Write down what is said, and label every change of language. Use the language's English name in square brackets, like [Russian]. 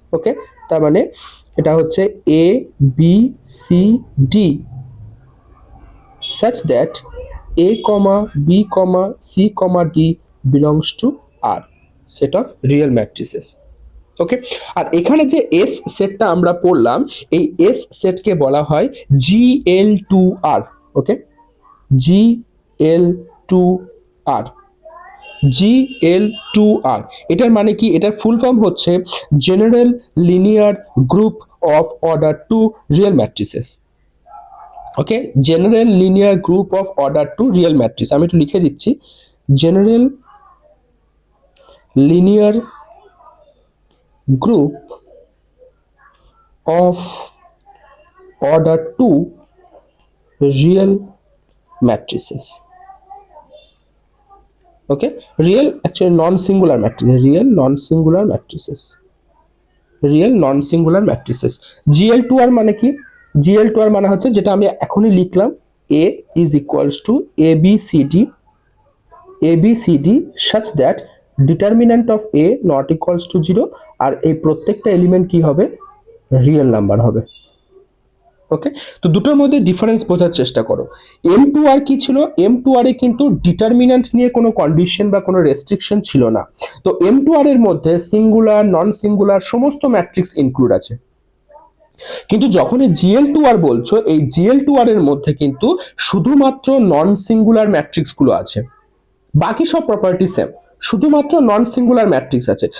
[English] okay, [Bangla] তার মানে এটা হচ্ছে [English] A B C D such that A, B, C, D belongs to R, set of real matrices। [Bangla] ওকে, আর এখানে যে এস সেটটা আমরা পড়লাম, এই এস সেটকে বলা হয় GL2R। ওকে, GL2R, GL2R। এটার মানে কি? এটার ফুল ফর্ম হচ্ছে [English] General linear group of order 2 real matrices. Okay, general linear group of order 2 real matrix. [Bangla] আমি একটু লিখে দিচ্ছি, [English] General linear group of order 2 real matrices. Okay, real actually non singular matrices, real non singular matrices, real non singular matrices. [Bangla] GL2R মানে কি? [English] GL2R [Bangla] মানে হচ্ছে যেটা আমি এখনই লিখলাম, [English] A is equals to ABCD, ABCD such that determinant of A not equals to 0, [Bangla] আর এই প্রত্যেকটা এলিমেন্ট কি হবে? রিয়েল নাম্বার হবে। ওকে, তো দুটোর মধ্যে ডিফারেন্স বোঝার চেষ্টা করো। M2R কি ছিল? M2R এ কিন্তু ডিটারমিন্যান্ট নিয়ে কোনো কন্ডিশন বা কোনো রেস্ট্রিকশন ছিল না। তো M2R এর মধ্যে সিঙ্গুলার, নন সিঙ্গুলার সমস্ত ম্যাট্রিক্স ইনক্লুড আছে। কিন্তু যখন এই GL2R বলছো, এই GL2R এর মধ্যে কিন্তু শুধুমাত্র নন সিঙ্গুলার ম্যাট্রিক্স গুলো আছে, বাকি সব প্রপার্টি সেম, শুধুমাত্র নন সিঙ্গুলার ম্যাট্রিক্স আছে।